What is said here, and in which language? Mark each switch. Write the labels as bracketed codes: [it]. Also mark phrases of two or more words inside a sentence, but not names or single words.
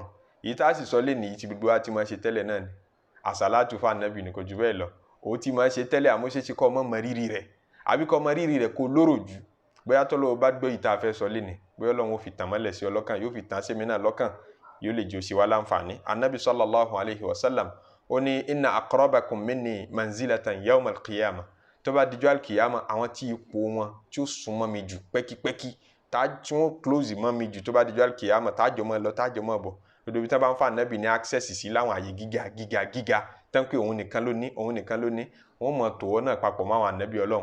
[yo] Èyí tá sì sọ lé ní ti gbogbo wa ti máa ṣe tẹ́lẹ̀ náà ni. Àsàlátù fún Ànábì ní kò jù bẹ́ẹ̀ lọ. Ó ti máa ṣe tẹ́lẹ̀ àmọ́ ṣe kọ́ ọmọ mọ̀rírì rẹ̀ àbí kọ́ mọ̀rírì rẹ̀ kó lóró jù. Bóyá tọ́lọ́ bá gbọ́ ìta fẹ́ sọ lé ní bóyá Ọlọ́run ó fi tàn mọ́lẹ̀ sí ọlọ́kàn yóò fi tàn sí mi náà lọ́kàn yóò lè jẹ́ ó ṣe wá láǹfààní. Ànábì [ar] صلى الله عليه وسلم [yo] ó ní [ar] إن أقربكم مني منزلة يوم القيامة. [yo] Tó bá dijọ́ al-qiyamah àwọn tí ipò wọn tí ó súnmọ́ mi jù pẹ́kípẹ́kí tí wọ́n close mọ́ mi jù tó bá dijọ́ al-qiyamah tájọ́ mọ́ lọ tájọ́ mọ́ bọ̀ lọ́dọ̀ bí tí wọ́n bá ń fa Ànábì ní access sí láwọn àyè gíga tán pé òun nìkan ló ní wọ́n mọ̀ tòwọ́ náà papọ̀ mọ́ àwọn Ànábì Ọlọ́run.